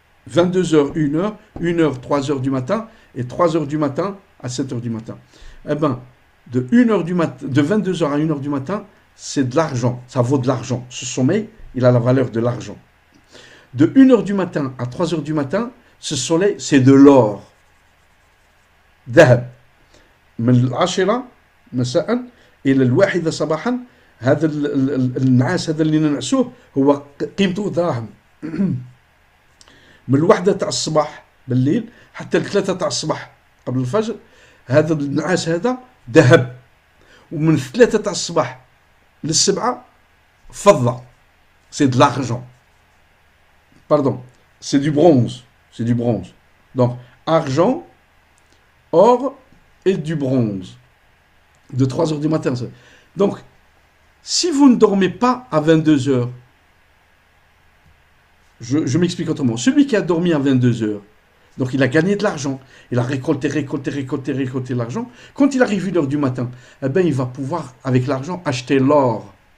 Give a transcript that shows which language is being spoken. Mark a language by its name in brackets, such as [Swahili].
[French] 22h, 1h, 1h, 3h du matin, et 3h du matin à 7h du matin. Eh bien, de 22h à 1h du matin, c'est de l'argent, ça vaut de l'argent. Ce sommeil, il a la valeur de l'argent. De 1h du matin à 3h du matin, ce soleil, c'est de l'or. [Arabic] ذهب من العاشرة مساء إلى الواحدة صباحا هذا النعاس هذا اللي ننعسوه هو قيمته دراهم من الوحدة تاع الصباح بالليل حتى الثلاثة تاع الصباح قبل الفجر هذا النعاس هذا ذهب ومن الثلاثة تاع الصباح للسبعة فضة [French] c'est de l'argent pardon c'est du bronze [Arabic] donc argent, or et du bronze. [French] De 3h du matin. Donc, si vous ne dormez pas à 22h, je m'explique autrement. Celui qui a dormi à 22h, Donc il a gagné de l'argent. Il a récolté l'argent. Quand il arrive 1h du matin, eh ben, il va pouvoir, avec l'argent, acheter l'or.